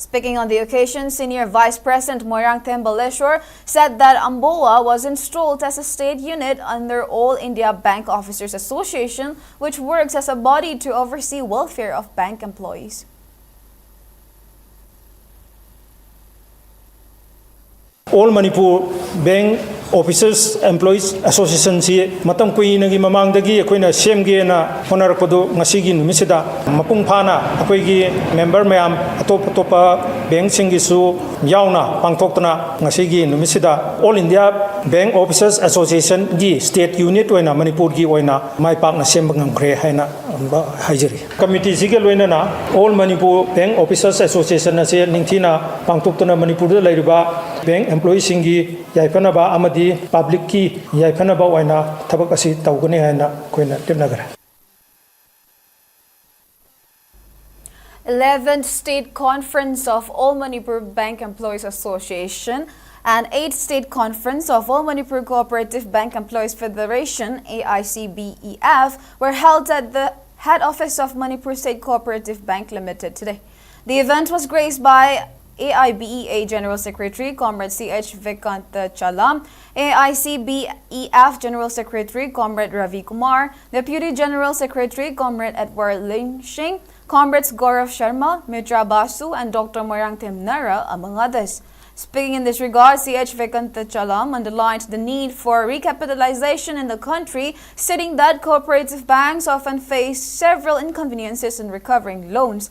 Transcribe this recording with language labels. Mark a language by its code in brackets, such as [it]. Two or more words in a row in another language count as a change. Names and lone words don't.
[en] Speaking on the occasion, Senior Vice President Moirangthem Baleshwar said that AMBOA was installed as a state unit under All India Bank Officers Association, which works as a body to oversee welfare of bank employees. [mni] All Manipur Bank Officers Employees Association si matam kui nagi mamang dagi akoina semge na honarakpado ngasigi numisida mapung phana akoigi member mayam atopa bank singi su yauna pangthoktana ngasigi numisida All India Bank Officers Association gi [en] state unit [mni] oina Manipur gi oina mai pak na sembangam kre haina haijeri committee sige loina na All Manipur Bank Officers Association na se ningthina pangthoktana Manipur da lairiba [en] bank employees [mni] singi yaifana ba amadi public ki yaifana ba oina thabak asi tawgani haina koina timnagara [en] 11th State Conference of All Manipur Bank Employees Association and 8th State Conference of All Manipur Cooperative Bank Employees Federation AICBEF were held at the head office of Manipur State Cooperative Bank Limited today. The event was graced by AIBEA General Secretary Comrade C.H. Vikanta Chalam, AICBEF General Secretary Comrade Ravi Kumar, Deputy General Secretary Comrade Edward Ling Shing, Comrades Gaurav Sharma, Mitra Basu, and Dr. Moirangthem Nara, among others. Speaking in this regard, C.H. Vikanta Chalam underlined the need for recapitalization in the country, stating that cooperative banks often face several inconveniences in recovering loans.